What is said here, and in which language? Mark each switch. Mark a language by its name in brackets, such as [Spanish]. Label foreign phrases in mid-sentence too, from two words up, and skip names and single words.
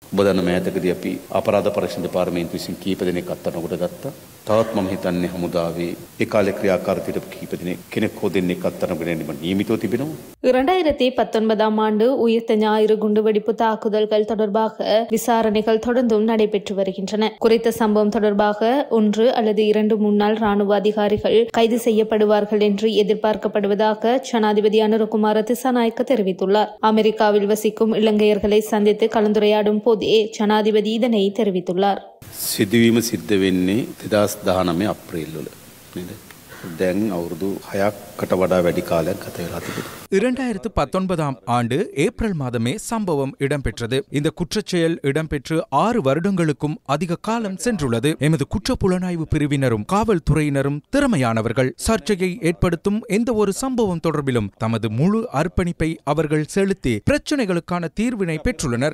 [Sinhala] ඔබ දන්න මෑතකදී අපි අපරාධ පරීක්ෂණ දෙපාර්තමේන්තුව විසින් කීප දෙනෙක් අත්අඩංගුවට ගත්තා. තවත් මම හිතන්නේ හමුදාවේ ඒ කාලේ ක්‍රියාකාරීත්වයට කීප දෙනෙක් කෙනෙක් හෝ දෙන්නෙක් අත්අඩංගුවට ගැනීම නියමිතව තිබෙනවා. [Tamil] 2019 ஆண்டு உயிர்த்த ஞாயிறு குண்டுவெடிப்பு தாக்குதல்கள் தொடர்பாக விசாரணைகள் தொடர்ந்தும் நடைபெற்று வருகின்றன. குறித்த சம்பவம் தொடர்பாக 1 அல்லது 2 முன்னாள் ராணுவ அதிகாரிகள் கைது செய்யப்படுவார்கள் என்று எதிர்பார்க்கப்படுவதாக ஜனாதிபதி அனுரகுமார திசாநாயக்க தெரிவித்துள்ளார். அமெரிக்காவில் வசிக்கும் இலங்கையர்களை சந்தித்து கலந்துரையாடும் போதே ஜனாதிபதி இதனை தெரிவித்துள்ளார். [Sinhala] සිදුවීම සිද්ධ වෙන්නේ 2019 අප්‍රේල් වල නේද? දැන් අවුරුදු 6කට වඩා වැඩි කාලයක් ගත වෙලා තිබෙනවා. [Tamil] 2019 ஆண்டு ஏப்ரல் மாதமே சம்பவம் இடம்பெற்றது. இந்த குற்றச்செயல் இடம்பெற்று 6 வருடங்களுக்கும் அதிக காலம் சென்றுள்ளது. எமது குற்றப்புலனாய்வு பிரிவினரும் காவல்துறையினரும் திறமையானவர்கள். சர்ச்சையை ஏற்படுத்தும் எந்த ஒரு சம்பவம் தொடர்பிலும் தமது முழு அர்ப்பணிப்பை அவர்கள் செலுத்தி பிரச்சினைகளுக்கான தீர்வினை பெற்றுள்ளனர்.